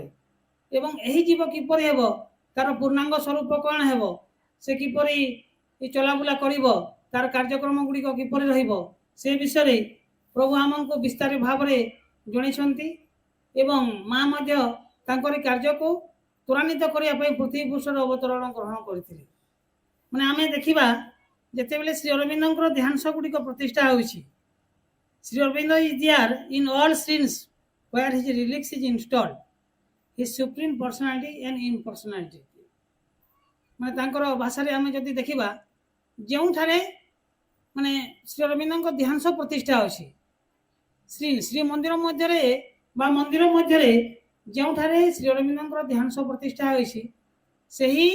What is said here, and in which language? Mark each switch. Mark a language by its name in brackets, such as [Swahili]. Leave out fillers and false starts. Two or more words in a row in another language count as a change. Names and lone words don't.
[Odia] ଏବଂ ଏହି ଜୀବ କିପରି ହେବ, ତାର ପୂର୍ଣ୍ଣାଙ୍ଗ ସ୍ୱରୂପ କ'ଣ ହେବ, ସେ କିପରି ଚଲାବୁଲା କରିବ, ତାର କାର୍ଯ୍ୟକ୍ରମ ଗୁଡ଼ିକ କିପରି ରହିବ, ସେ ବିଷୟରେ ପ୍ରଭୁ ଆମକୁ ବିସ୍ତାର ଭାବରେ ଜଣାଇଛନ୍ତି ଏବଂ ମା ମଧ୍ୟ ତାଙ୍କରି କାର୍ଯ୍ୟକୁ ତ୍ୱରାନ୍ୱିତ କରିବା ପାଇଁ ପୃଥିବୀ ପୃଷ୍ଠରେ ଅବତରଣ ଗ୍ରହଣ କରିଥିଲେ। ମାନେ ଆମେ ଦେଖିବା ଯେତେବେଳେ ଶ୍ରୀ ଅରବିନ୍ଦଙ୍କର ଦେହାଂଶ ଗୁଡ଼ିକ ପ୍ରତିଷ୍ଠା ହେଉଛି, [English] Sri Aurobindo is there in all since where his relics is installed. his supreme personality and impersonality. [Odia] ମାନେ ତାଙ୍କର ଭାଷାରେ ଆମେ ଯଦି ଦେଖିବା, ଯେଉଁଠାରେ ମାନେ ଶ୍ରୀ ଅରବିନ୍ଦଙ୍କ ଦେହାଂଶ ପ୍ରତିଷ୍ଠା ଅଛି, ଶ୍ରୀମନ୍ଦିର ମଧ୍ୟରେ ବା ମନ୍ଦିର ମଧ୍ୟରେ ଯେଉଁଠାରେ ଶ୍ରୀ ଅରବିନ୍ଦଙ୍କର ଦେହାଂଶ ପ୍ରତିଷ୍ଠା ହୋଇଛି, ସେହି